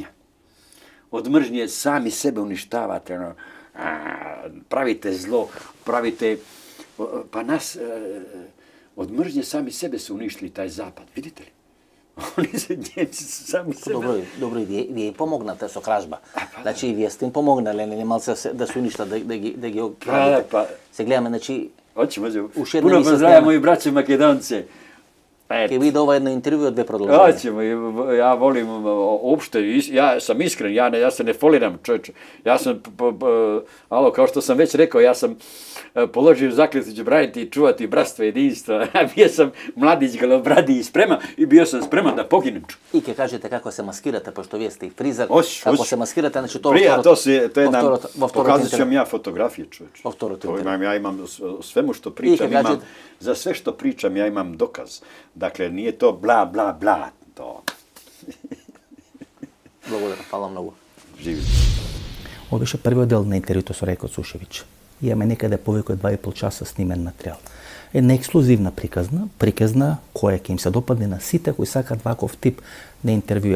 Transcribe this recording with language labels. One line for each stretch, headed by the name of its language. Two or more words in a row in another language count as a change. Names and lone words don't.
Serbian: Od mržnje sami sebe uništavate, pravite zlo, pa nas, od mržnje sami sebe su uništili taj zapad, vidite li? Oni se Njemci sami sebe... Dobro, vi im pomognate
Macedonian: со кражба. Значи, вие сте им помогнали, не малце да се уништат, да ги окрадите. Се гледаме, значи...
Serbian: Hoćemo. Puno pozdravljam moji braće Makedonce.
Macedonian: Ке види ова едно интервју од две продолжање.
Serbian: Hoćemo, ja volim uopšte, ja sam iskren, ja se ne foliram, čovječe. Ja sam, kao što sam već rekao, ja sam položio zakletvu ću braniti i čuvati bratstvo, jedinstvo. Bio sam mladić, golobradi i spreman i bio sam spreman da poginem.
Macedonian: I ке кажете како се маскирате, пошто вие сте и фризер, како се маскирате, значи тоа
Serbian: pokazat ću vam ja fotografije, čovječe.
Macedonian: Во второто интервју.
Serbian: Ja imam o svemu što pričam, za sve što pričam ja imam dokaz. Dakle, nije to bla, bla, bla, to.
Macedonian: Благодарам, фала многу. Живи. Ова беше првиот дел на интервјуто со Райко Цушевиќ. имаме некаде повеќе од 2,5 часа снимен материјал. Една ексклузивна приказна која ќе им се допадне на сите кои сакаат ваков тип на интервјуа.